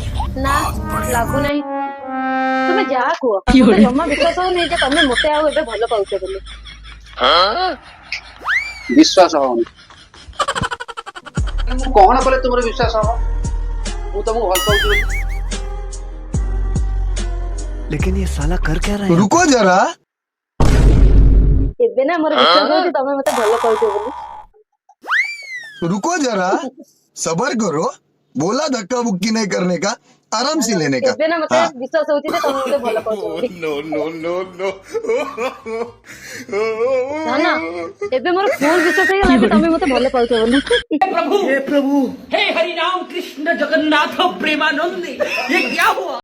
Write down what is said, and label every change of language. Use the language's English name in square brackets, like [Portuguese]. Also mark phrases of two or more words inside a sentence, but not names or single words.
[Odia] ନା ଲାଗୁନାହିଁ। ତୁମେ ଯାହା କୁହ ମତେ ଜମା ବିଶ୍ୱାସ ହଉନି ଯେ ତମେ ମତେ ଆଉ ଏବେ ଭଲ ପାଉଛ ବୋଲି। ବିଶ୍ୱାସ ହଉନି? ମୁଁ କଣ କଲେ ତୁମର ବିଶ୍ୱାସ ହବ ମୁଁ ତମକୁ ଭଲ ପାଉଛି ବୋଲି? [Hindi] लेकिन ये साला कर क्या रहा है? रुको जरा। [Odia] ଏବେ ନା ମୋର ବିଶ୍ୱାସ ହଉଛି ତମେ ମତେ ଭଲ ପାଉଛ ବୋଲି। [Hindi] रुको जरा, सबर करो। बोला धक्का बुक्की नहीं करने का, आराम से लेने का। [Odia] ଏବେ ନା ମତେ [Hindi] हाँ। [Odia] ବିଶ୍ୱାସ ହଉଛି ଯେ ତମେ ମତେ ଭଲ ପାଉଛ ବୋଲି। ଧନ ଏବେ ମୋର ଫୁଲ୍ ବିଶ୍ୱାସ ହେଇଗଲା ଯେ ତମେ ମତେ ଭଲ ପାଉଛ ବୋଲି। [Hindi] हे प्रभु हे हरि राम कृष्ण जगन्नाथ प्रेमानंद ये क्या हुआ?